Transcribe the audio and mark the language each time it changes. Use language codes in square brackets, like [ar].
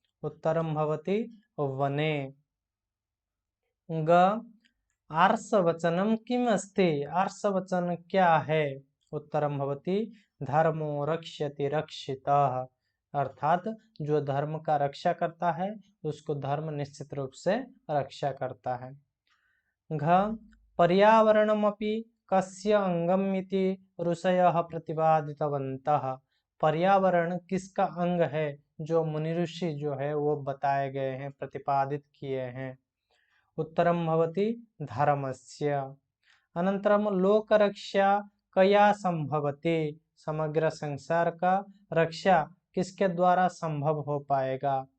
[sa] उत्तरम भवति वने। ग आर्षवचनम किम अस्ति। [hi] आर्षवचन क्या है। [sa] उत्तरम भवति धर्मो रक्ष्यति रक्षितः। [hi] अर्थात जो धर्म का रक्षा करता है उसको धर्म निश्चित रूप से रक्षा करता है। [sa] घ पर्यावरणमपि कस्य अंगम इति ऋषयः प्रतिपादितवन्तः। [hi] पर्यावरण किसका अंग है जो मुनि ऋषि जो है वो बताए गए हैं, प्रतिपादित किए हैं। [sa] उत्तरम भवति धर्मस्य। अनंतरम लोकरक्षा कया संभवति। [hi] समग्र संसार का रक्षा किसके द्वारा संभव हो पाएगा।